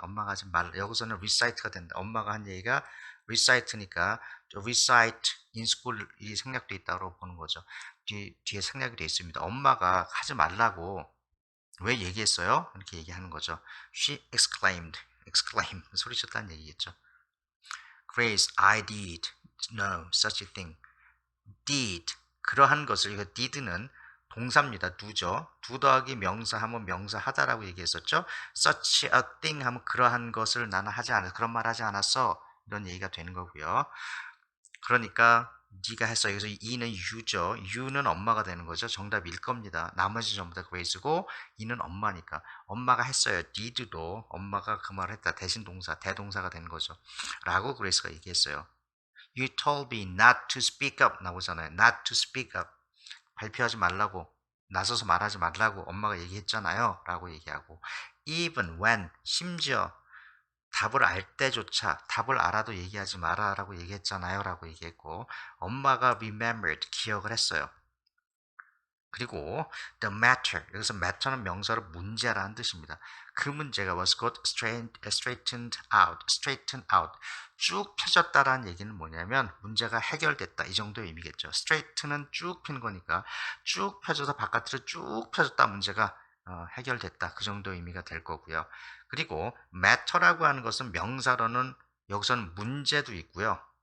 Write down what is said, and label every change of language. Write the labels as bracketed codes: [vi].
[ko] 엄마가 하지 말 여기서는 recite가 된다. 엄마가 한 얘기가 recite니까 [en] recite in school [ko] 이 생략되어 있다고 보는 거죠. 뒤에 생략이 되어 있습니다. 엄마가 하지 말라고 왜 얘기했어요? 이렇게 얘기하는 거죠. [en] She exclaim [ko] 소리쳤다는 얘기겠죠. [en] Grace, I did no such a thing. [ko] did 그러한 것을 이거 did는 동사입니다. do죠. do 더하기 명사 하면 명사 하다라고 얘기했었죠. [en] such a thing [ko] 하면 그러한 것을 나는 하지 않았어. 그런 말 하지 않았어. 이런 얘기가 되는 거고요. 그러니까 네가 했어. 여기서 이는 you죠. you는 엄마가 되는 거죠. 정답일 겁니다. 나머지 전부 다 grace고 이는 엄마니까 엄마가 했어요. did도 엄마가 그 말을 했다. 대신 동사, 대동사가 되는 거죠. 라고 그레이스가 얘기했어요. [en] You told me not to speak up [ko] 나오잖아요. [en] Not to speak up. [ko] 발표하지 말라고, 나서서 말하지 말라고 엄마가 얘기했잖아요. 라고 얘기하고 even when, 심지어 답을 알 때조차 답을 알아도 얘기하지 마라 라고 얘기했잖아요. 라고 얘기했고 엄마가 remembered, 기억을 했어요. 그리고 the matter, 여기서 matter는 명사로 문제라는 뜻입니다. 그 문제가 [en] was got straightened out. [ko] 쭉 펴졌다라는 얘기는 뭐냐면 문제가 해결됐다 이 정도의 의미겠죠. straight는 쭉 핀 거니까 쭉 펴져서 바깥으로 쭉 펴졌다 문제가 해결됐다 그 정도의 의미가 될 거고요. 그리고 matter라고 하는 것은 명사로는 여기서는 문제도 있고요.